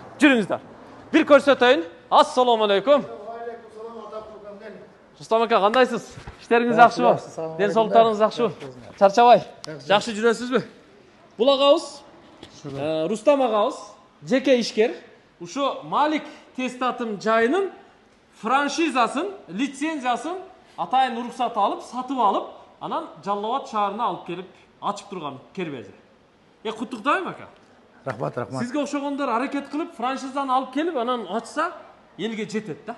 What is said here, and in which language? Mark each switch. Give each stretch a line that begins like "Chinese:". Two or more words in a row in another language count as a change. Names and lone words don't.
Kyrgyz: Жүрүңүздөр. Бир көрсөтөйүн. Ассаламу алейкум. Рустам ака, кандайсыз? Иштериңиз жакшыбы? Ден соолуктарыңыз жакшыбы? Чарчабай. Жакшы жүрөсүзбү? Бул агабыз Рустам агабыз жеке ишкер. Ушу Malik tez tatım жайынын франшизасын, лицензиясын атайын уруксат алып, сатып алып, анан Jalalabad шаарына алып келип ачып турган кербези. Куттуктайм ака. Рахмат. Сизге окшогондор аракет кылып, франшизаны алып келип, анан ачса элге жетет да.